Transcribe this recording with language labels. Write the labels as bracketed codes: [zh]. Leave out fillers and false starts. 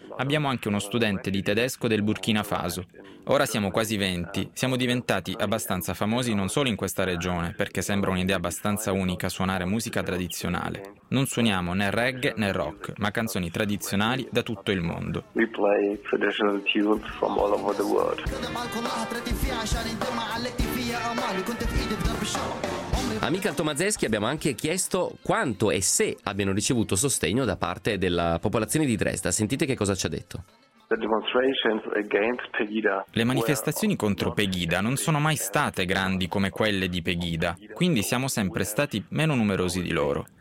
[it] Abbiamo anche uno studente di tedesco del Burkina Faso. Ora siamo quasi 20, siamo diventati abbastanza famosi non solo in questa regione, perché sembra un'idea abbastanza unica suonare musica tradizionale. Non suoniamo né reggae né rock, ma canzoni tradizionali da tutto il mondo. [en] We play traditional tunes from all over the world. [it] A Michal Tomaszewski abbiamo anche chiesto quanto e se abbiano ricevuto sostegno da parte della popolazione di Dresda. Sentite che cosa ci ha detto. Le manifestazioni contro Pegida non sono mai state grandi come quelle di Pegida, quindi siamo sempre stati meno numerosi di loro.